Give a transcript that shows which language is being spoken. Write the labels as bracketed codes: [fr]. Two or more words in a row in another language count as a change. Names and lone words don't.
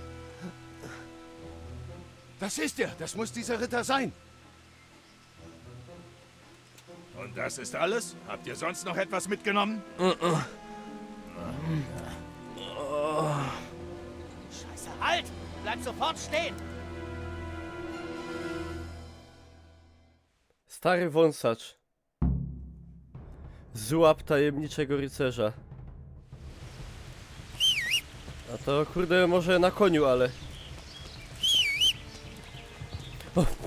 [de] Das ist er. Das muss dieser Ritter sein. Und das ist alles? Habt ihr sonst noch etwas mitgenommen? Scheiße, halt! Bleib sofort stehen! [pl] Stary wąsacz. Złap tajemniczego rycerza. A to kurde może na koniu, ale... O.